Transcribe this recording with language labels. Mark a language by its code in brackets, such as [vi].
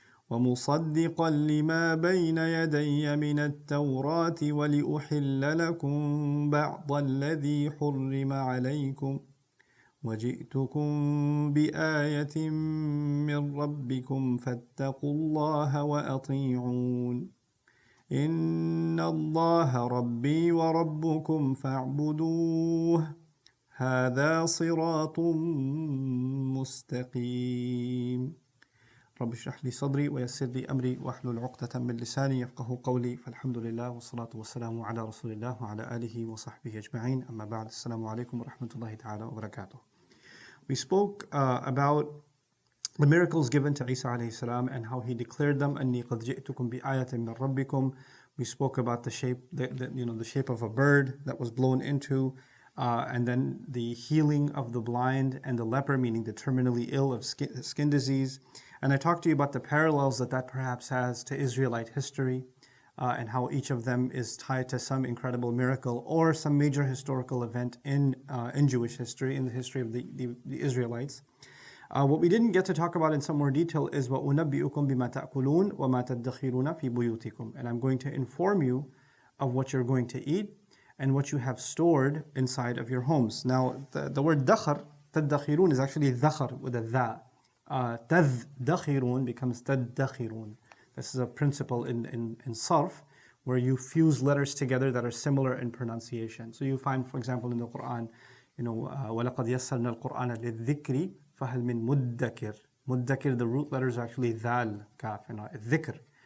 [ar] ومصدقا لما بين يدي من التوراة ولأحل لكم بعض الذي حرم عليكم وجئتكم بآية من ربكم فاتقوا الله وأطيعون إن الله ربي وربكم فاعبدوه هذا صراط مستقيم رب اشرح لي صدري ويسر لي أمري واحلل عقدة من لساني يفقه قولي فالحمد لله والصلاة والسلام على رسول الله وعلى آله وصحبه أجمعين أما بعد السلام عليكم ورحمة الله تعالى وبركاته. [en] We spoke about the miracles given to Isa alayhi salam and how he declared them. [ar] أني قد جئتكم بآية من ربكم. [en] We spoke about the shape, the shape of a bird that was blown into, and then the healing of the blind and the leper, meaning the terminally ill of skin disease. And I talked to you about the parallels that perhaps has to Israelite history, and how each of them is tied to some incredible miracle or some major historical event in Jewish history, in the history of the Israelites. What we didn't get to talk about in some more detail is [ar] وَأُنَبِّئُكُمْ بِمَا تَأْكُلُونَ وَمَا تَدَّخِرُونَ فِي بُيُوتِكُمْ. [en] And I'm going to inform you of what you're going to eat and what you have stored inside of your homes. Now, the word dakhar, تَدَّخِرُون, is actually dhakhar with a dha. [ar] تَدَّخِرُون [en] becomes [ar] تَدَّخِرُون. [en] This is a principle in sarf where you fuse letters together that are similar in pronunciation. So you find, for example, in the Quran, [ar] وَلَقَدْ يَسَّرْنَا الْقُرْآنَ لِلذِّكْرِ فَهَلْ مِن مُدَّكِرٍ. [en] Muddakir, the root letters are actually dhal, kaf, and dhikr.